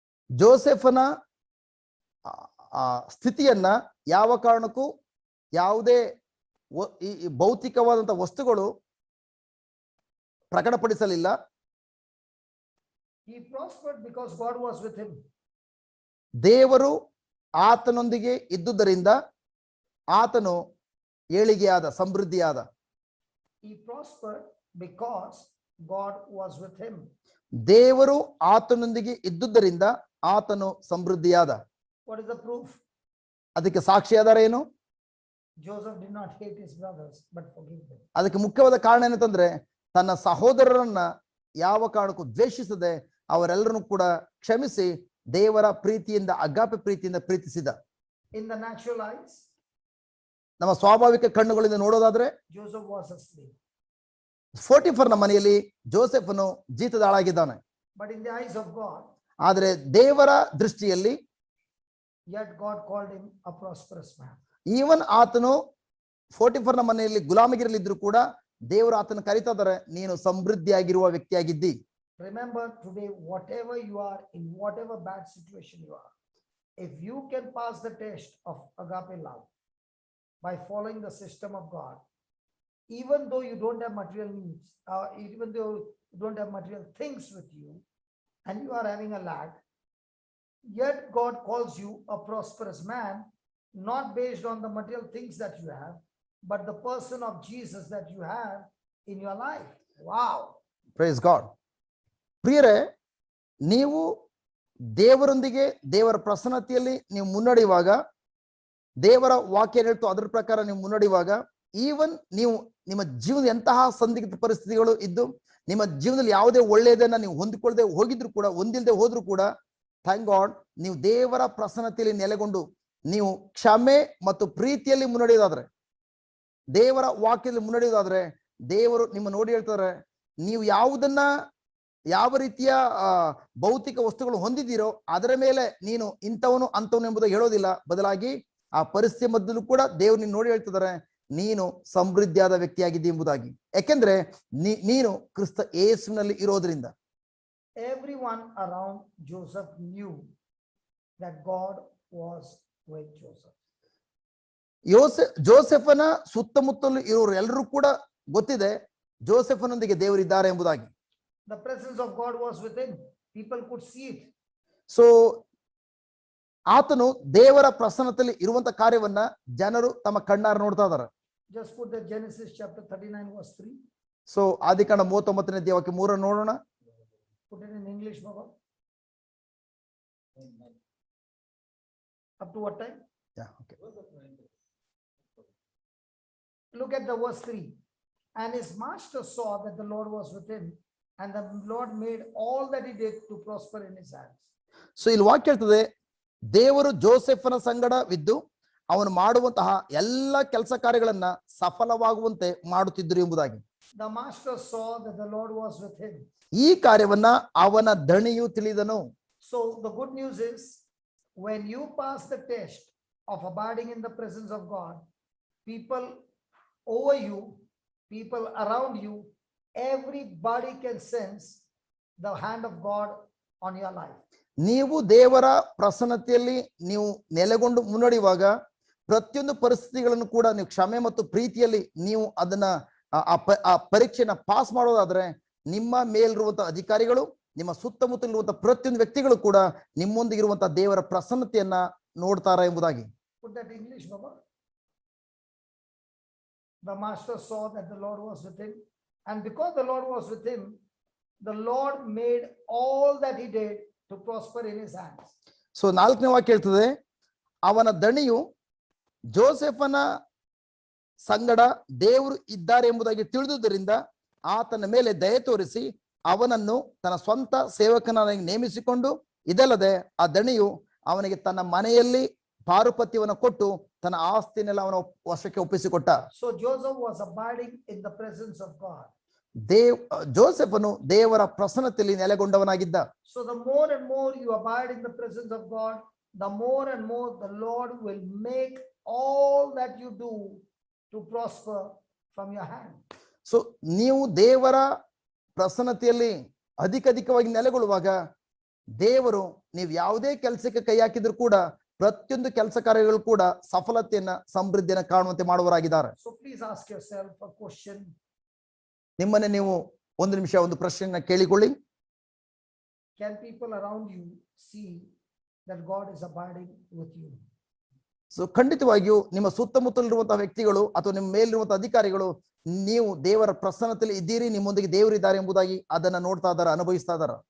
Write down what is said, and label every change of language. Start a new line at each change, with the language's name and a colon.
Kannada: ಜೋಸೆಫನ ಸ್ಥಿತಿಯನ್ನ ಯಾವ ಕಾರಣಕ್ಕೂ ಯಾವುದೇ ಈ ಭೌತಿಕವಾದಂತಹ ವಸ್ತುಗಳು ಪ್ರಕಟಪಡಿಸಲಿಲ್ಲ.
English: He prospered because God was with him.
Kannada: ದೇವರು ಆತನೊಂದಿಗೆ ಇದ್ದುದರಿಂದ ಆತನು ಏಳಿಗೆಯಾದ, ಸಮೃದ್ಧಿಯಾದ.
English: He prospered because God was with him.
Kannada: ದೇವರು ಆತನೊಂದಿಗೆ ಇದ್ದುದರಿಂದ ಆತನು ಸಮೃದ್ಧಿಯಾದ.
English: What is the proof?
Kannada: ಅದಕ್ಕೆ ಸಾಕ್ಷಿ ಆಧಾರ ಏನು?
English: Joseph did not hate his brothers but forgive them.
Kannada: ಅದಕ್ಕೆ ಮುಖ್ಯವಾದ ಕಾರಣ ಏನಂತಂದ್ರೆ ತನ್ನ ಸಹೋದರರನ್ನ ಯಾವ ಕಾರಣಕ್ಕೂ ದ್ವೇಷಿಸದೆ ಅವರೆಲ್ಲರನ್ನು ಕೂಡ ಕ್ಷಮಿಸಿ ದೇವರ ಪ್ರೀತಿಯಿಂದ, ಅಗಾಪೆ ಪ್ರೀತಿಯಿಂದ ಪ್ರೀತಿಸಿದ.
English: In the natural eyes,
Kannada: ನಮ್ಮ ಸ್ವಾಭಾವಿಕ ಕಣ್ಣುಗಳಿಂದ ನೋಡೋದಾದ್ರೆ
English: Joseph was asleep.
Kannada: ಫೋಟಿಫರ್ನ ಮನೆಯಲ್ಲಿ ಜೋಸೆಫನು ಜೀತದಾಳಾಗಿದ್ದಾನೆ.
English: But in the eyes of God,
Kannada: ಆದರೆ ದೇವರ ದೃಷ್ಟಿಯಲ್ಲಿ
English: yet God called him a prosperous man.
Kannada: Even ಆತನು 44ನ ಮನೆಯಲ್ಲಿ ಗುಲಾಮಗಿರಲಿದ್ರು ಕೂಡ ದೇವರು ಆತನ ಕರಿತಾ ಇದ್ದಾರೆ, ನೀನು ಸಮೃದ್ಧಿಯಾಗಿರುವ ವ್ಯಕ್ತಿಯಾಗಿದ್ದಿ.
English: Remember today, whatever you are, in whatever bad situation you are, if you can pass the test of agape love by following the system of God, even though you don't have material needs, even though you don't have material things with you, and you are having a lack, yet God calls you a prosperous man, not based on the material things that you have, but the person of Jesus that you have in your life. Wow. Praise God.
Kannada: ಪ್ರಿಯರೇ, ನೀವು ದೇವರೊಂದಿಗೆ ದೇವರ ಪ್ರಸನ್ನತೆಯಲ್ಲಿ ನೀವು ಮುನ್ನಡೆಯುವಾಗ, ದೇವರ ವಾಕ್ಯ ಹೇಳ್ತು ಅದರ ಪ್ರಕಾರ ನೀವು ಮುನ್ನಡೆಯುವಾಗ, ಈವನ್ ನೀವು ನಿಮ್ಮ ಜೀವನದ ಎಂತಹ ಸಂದಿಗ್ಧ ಪರಿಸ್ಥಿತಿಗಳು ಇದ್ದು ನಿಮ್ಮ ಜೀವನದಲ್ಲಿ ಯಾವುದೇ ಒಳ್ಳೆಯದನ್ನ ನೀವು ಹೊಂದಿಕೊಳ್ಳದೆ ಹೋಗಿದ್ರು ಕೂಡ, ಹೊಂದಿಲ್ಲದೆ ಹೋದ್ರು ಕೂಡ,
English: thank God,
Kannada: ನೀವು ದೇವರ ಪ್ರಸನ್ನತೆಯಲ್ಲಿ ನೆಲೆಗೊಂಡು ನೀವು ಕ್ಷಮೆ ಮತ್ತು ಪ್ರೀತಿಯಲ್ಲಿ ಮುನ್ನಡೆಯೋದಾದ್ರೆ, ದೇವರ ವಾಕ್ಯದಲ್ಲಿ ಮುನ್ನಡೆಯೋದಾದ್ರೆ, ದೇವರು ನಿಮ್ಮ ನೋಡಿ ಹೇಳ್ತಾರೆ, ನೀವು ಯಾವುದನ್ನ ಯಾವ ರೀತಿಯ ಭೌತಿಕ ವಸ್ತುಗಳು ಹೊಂದಿದ್ದೀರೋ ಅದರ ಮೇಲೆ ನೀನು ಇಂಥವನು ಅಂತವನು ಎಂಬುದು ಹೇಳೋದಿಲ್ಲ. ಬದಲಾಗಿ ಆ ಪರಿಸ್ಥಿತಿ ಮಧ್ಯದಲ್ಲೂ ಕೂಡ ದೇವ್ರು ನೀನು ನೋಡಿ ಹೇಳ್ತಿದ್ದಾರೆ, ನೀನು ಸಮೃದ್ಧಿಯಾದ ವ್ಯಕ್ತಿಯಾಗಿದ್ದಿ ಎಂಬುದಾಗಿ. ಯಾಕೆಂದ್ರೆ ನೀನು ಕ್ರಿಸ್ತ ಯೇಸುವಿನಲ್ಲಿ ಇರೋದ್ರಿಂದ.
English: Everyone around Joseph knew that God was with Joseph.
Kannada: ಜೋಸೆಫನ ಸುತ್ತಮುತ್ತಲು ಇರೋರು ಎಲ್ಲರೂ ಕೂಡ ಗೊತ್ತಿದೆ ಜೋಸೆಫನೊಂದಿಗೆ ದೇವರಿದ್ದಾರೆ ಎಂಬುದಾಗಿ.
English: The presence of God was with him. People could see it.
Kannada: So ಆತನು ದೇವರ ಪ್ರಸನ್ನತೆಯಲ್ಲಿ ಇರುವಂತ ಕಾರ್ಯವನ್ನ ಜನರು ತಮ್ಮ ಕಣ್ಣಾರ ನೋಡ್ತಾ ಇದಾರೆ.
English: Just put the Genesis chapter 39 verse 3.
Kannada: So ಆದಿಕಾಂಡ 39ನೇ ಅಧ್ಯಾಯಕ್ಕೆ 3 ನೋಡೋಣ.
English: Put it in English, Baba. Up to what time? Yeah, okay. Look at the verse 3. And his master saw that the Lord was with him, and the Lord made all that he did to prosper in his hands.
Kannada: So ಇಲ್ಲಿ ವಾಕ್ಯ ಹೇಳ್ತದೆ, ದೇವರು ಜೋಸೆಫನ ಸಂಗಡವಿದ್ದು ಅವನು ಮಾಡುವಂತಹ ಎಲ್ಲ ಕೆಲಸ ಕಾರ್ಯಗಳನ್ನ ಸಫಲವಾಗುವಂತೆ ಮಾಡುತ್ತಿದ್ದರು ಎಂಬುದಾಗಿ.
English: The master saw that the Lord was with him.
Kannada: ಈ ಕಾರ್ಯವನ್ನ ಅವನ ದಣಿಯು ತಿಳಿದನು.
English: So the good news is, when you pass the test of abiding in the presence of God, people over you, people around you, everybody can sense the hand of God on your life.
Kannada: ನೀವು ದೇವರ ಪ್ರಸನ್ನತೆಯಲ್ಲಿ ನೀವು ನೆಲೆಗೊಂಡು ಮುನ್ನಡೆಯುವಾಗ ಪ್ರತಿಯೊಂದು ಪರಿಸ್ಥಿತಿಗಳನ್ನು ಕೂಡ ನೀವು ಕ್ಷಮೆ ಮತ್ತು ಪ್ರೀತಿಯಲ್ಲಿ ನೀವು ಅದನ್ನ ಆ ಪರೀಕ್ಷೆನ ಪಾಸ್ ಮಾಡೋದಾದ್ರೆ, ನಿಮ್ಮ ಮೇಲಿರುವಂತಹ ಅಧಿಕಾರಿಗಳು, ನಿಮ್ಮ ಸುತ್ತಮುತ್ತಲಿರುವಂತಹ ಪ್ರತಿಯೊಂದು ವ್ಯಕ್ತಿಗಳು ಕೂಡ ನಿಮ್ಮೊಂದಿಗಿರುವಂತಹ ದೇವರ ಪ್ರಸನ್ನತೆಯನ್ನ ನೋಡ್ತಾರ ಎಂಬುದಾಗಿ.
English: Put that English, Baba. The master saw that the Lord was with him, and because the Lord was with him, the Lord made all that he did to prosper in his hands.
Kannada: So 4ನೇ ವಾಕ್ಯ ಹೇಳ್ತದೆ, ಅವನ ದಣಿಯು ಜೋಸೆಫನ ಸಂಗಡ ದೇವರು ಇದ್ದಾರೆ ಎಂಬುದಾಗಿ ತಿಳಿದುದರಿಂದ ಆತನ ಮೇಲೆ ದಯೆ ತೋರಿಸಿ ಅವನನ್ನು ತನ್ನ ಸ್ವಂತ ಸೇವಕನಾಗಿ ನೇಮಿಸಿಕೊಂಡು, ಇದಲ್ಲದೆ ಆ ದಣಿಯು ಅವನಿಗೆ ತನ್ನ ಮನೆಯಲ್ಲಿ ಪಾರುಪತ್ಯವನ್ನು ಕೊಟ್ಟು ತನ್ನ ಆಸ್ತಿನೆಲ್ಲ ಅವನ ವಶಕ್ಕೆ ಒಪ್ಪಿಸಿಕೊಟ್ಟ.
English: So Joseph was abiding in the presence of God.
Kannada: ಜೋಸೆಫನು ದೇವರ ಪ್ರಸನ್ನತೆಯಲ್ಲಿ ನೆಲೆಗೊಂಡವನಾಗಿದ್ದ.
English: So the more and more you abide in the presence of God, the more and more the Lord will make all that you do to prosper from your hand.
Kannada: So ನೀವು ದೇವರ ಪ್ರಸನ್ನತೆಯಲ್ಲಿ ಅಧಿಕವಾಗಿ ನೆಲೆಗೊಳ್ಳುವಾಗ ದೇವರು ನೀವು ಯಾವುದೇ ಕೆಲಸಕ್ಕೆ ಕೈ ಹಾಕಿದ್ರು ಕೂಡ ಪ್ರತಿಯೊಂದು ಕೆಲಸ ಕಾರ್ಯಗಳು ಕೂಡ ಸಫಲತೆಯನ್ನ ಸಮೃದ್ಧಿಯನ್ನ ಕಾಣುವಂತೆ ಮಾಡುವರಾಗಿದ್ದಾರೆ.
English: So please ask yourself a question.
Kannada: ನಿಮ್ಮನ್ನೇ ನೀವು ಒಂದು ನಿಮಿಷ ಒಂದು ಪ್ರಶ್ನೆಯನ್ನ ಕೇಳಿಕೊಳ್ಳಿ.
English: Can people around you see that God is abiding with you?
Kannada: So ಖಂಡಿತವಾಗಿಯೂ ನಿಮ್ಮ ಸುತ್ತಮುತ್ತಲಿರುವಂತಹ ವ್ಯಕ್ತಿಗಳು ಅಥವಾ ನಿಮ್ಮ ಮೇಲಿರುವಂತಹ ಅಧಿಕಾರಿಗಳು ನೀವು ದೇವರ ಪ್ರಸನ್ನತೆಯಲ್ಲಿ ಇದ್ದೀರಿ, ನಿಮ್ಮೊಂದಿಗೆ ದೇವರಿದ್ದಾರೆ ಎಂಬುದಾಗಿ ಅದನ್ನ ನೋಡ್ತಾ ಇದಾರ, ಅನುಭವಿಸ್ತಾ ಇದಾರ.